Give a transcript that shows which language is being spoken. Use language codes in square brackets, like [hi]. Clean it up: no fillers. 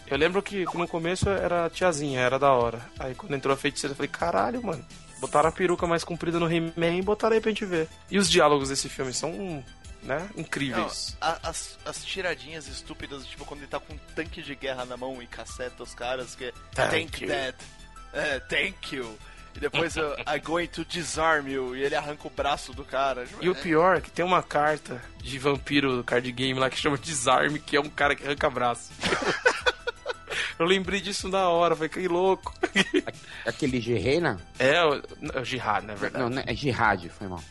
[pt] Eu lembro que no começo era tiazinha, era da hora. Aí quando entrou a feiticeira, eu falei, caralho, mano. Botaram a peruca mais comprida no He-Man e botaram aí pra gente ver. E os diálogos desse filme são, né, incríveis. Não, as tiradinhas estúpidas, tipo, quando ele tá com um tanque de guerra na mão e caceta os caras, que é [en] thank you. Thank you. [pt] E depois [en] I'm going to disarm you. [pt] E ele arranca o braço do cara. E o pior é que tem uma carta de vampiro do card game lá que chama Disarm, que é um cara que arranca braço. Eu lembrei disso na hora, falei, que louco. Aquele Gihena? É, o Jihad, na verdade. Não, é Jihad, foi mal.